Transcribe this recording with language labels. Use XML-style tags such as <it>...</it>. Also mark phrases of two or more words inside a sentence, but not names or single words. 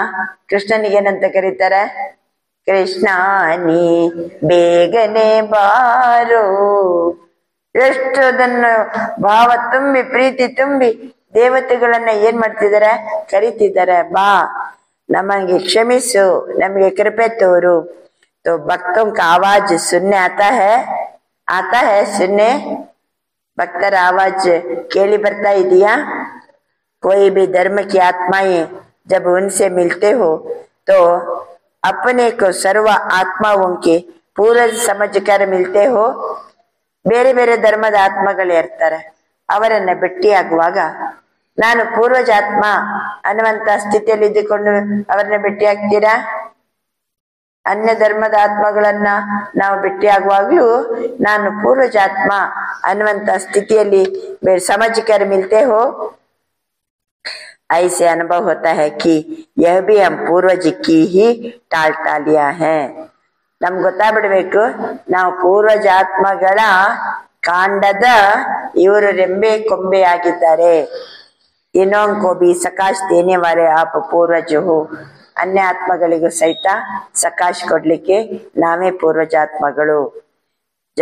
<kn>ಕೃಷ್ಣನಿಗೇನಂತ ಕರೀತಾರೆ? ಕೃಷ್ಣ ನೀ ಬೇಗನೆ ಬಾರೋ. ಎಷ್ಟು ಅದನ್ನು ಭಾವ ತುಂಬಿ ಪ್ರೀತಿ ತುಂಬಿ ದೇವತೆಗಳನ್ನ ಏನ್ ಮಾಡ್ತಿದ್ದಾರೆ? ಕರಿತಿದ್ದಾರೆ. ಬಾ, ನಮಗೆ ಕ್ಷಮಿಸು, ನಮಗೆ ಕೃಪೆ ತೋರು.</kn> <hi>तो भक्तों का आवाज सुनने आता है सुनने.</hi> <kn>ಭಕ್ತರ ಆವಾಜ್ ಕೇಳಿ ಬರ್ತಾ ಇದೆಯಾ?</kn> <hi>कोई भी धर्म की आत्माएं जब उनसे मिलते हो तो अपने को सर्व आत्माओं के पूरा समझकर मिलते हो.</hi> <kn>ಬೇರೆ ಬೇರೆ ಧರ್ಮದ ಆತ್ಮಗಳು ಇರ್ತಾರೆ. ಅವರನ್ನ ಭೇಟಿಯಾಗುವಾಗ ನಾನು ಪೂರ್ವಜಾತ್ಮ ಅನ್ನುವಂತ ಸ್ಥಿತಿಯಲ್ಲಿ ಇದ್ದುಕೊಂಡು ಅವರನ್ನ ಭೇಟಿಯಾಗ್ತೀರಾ? ಅನ್ಯ ಧರ್ಮದ ಆತ್ಮಗಳನ್ನ ನಾವು ಭೇಟಿಯಾಗುವಾಗ್ಲೂ ನಾನು ಪೂರ್ವಜಾತ್ಮ ಅನ್ನುವಂತ ಸ್ಥಿತಿಯಲ್ಲಿ</kn> <hi>समझकर मिलते हो. ऐसे अनुभव होता है कि यह भी हम पूर्वज की ही टालियां हैं.</hi> <kn>ನಮ್ಗೆ ಗೊತ್ತಾಗ್ಬಿಡ್ಬೇಕು, ನಾವು ಪೂರ್ವಜಾತ್ಮಗಳ ಕಾಂಡದ ಇವರು ರೆಂಬೆ ಕೊಂಬೆ ಆಗಿದ್ದಾರೆ.</kn> <hi>ಇನ್ನೊಂದು भी सकाश देने वाले आप पूर्वज हो.</hi> <kn>ಅನ್ಯ ಆತ್ಮಗಳಿಗೂ ಸಹಿತ ಸಕಾಶ್ ಕೊಡ್ಲಿಕ್ಕೆ ನಾವೇ ಪೂರ್ವಜಾತ್ಮಗಳು.</kn>